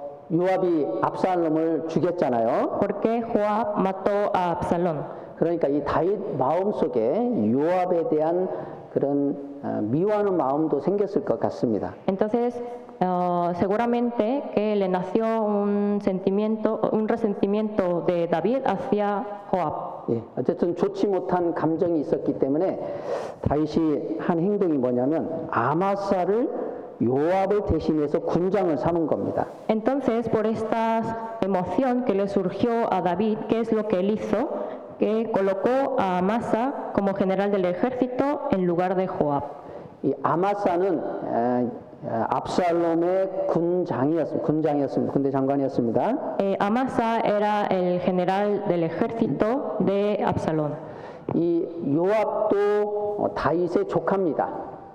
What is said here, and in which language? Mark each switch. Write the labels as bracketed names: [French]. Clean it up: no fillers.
[Korean] 요압이 압살롬을 죽였잖아요. [Spanish] Porque Joab mató a Absalón. [Korean] 그러니까 이 다윗 마음속에 요압에 대한 그런 미워하는 마음도 생겼을 것 같습니다. [Spanish] Entonces, seguramente que le nació un resentimiento de David hacia Joab. [Korean] 예, 어쨌든 좋지 못한 감정이 있었기 때문에 다윗이 한 행동이 뭐냐면 아마사를 요압을 대신해서 군장을 삼은 겁니다. [Spanish] Entonces, por esta emoción que le surgió a David, ¿qué es lo que él hizo? Que colocó a Amasa como general del ejército en lugar de Joab. [Korean] 이 아마사는 압살롬의 군대 장관이었습니다. [Spanish] Amasa era el general del ejército de Absalón. [Korean] 이 요압도 다윗의 조카입니다.